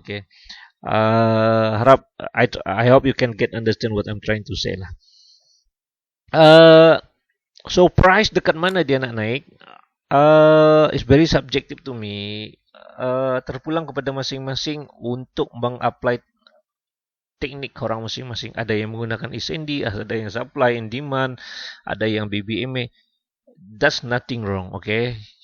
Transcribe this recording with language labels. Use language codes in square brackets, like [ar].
[en] Okay, I hope you can understand what I'm trying to say lah. So price [ms] dekat mana dia nak naik? [en] It's very subjective to me. [ms] Terpulang kepada masing-masing untuk mengapply teknik orang masing-masing. Ada yang menggunakan SND, ada yang supply and demand, ada yang BBMA. [en] That's nothing wrong, okay?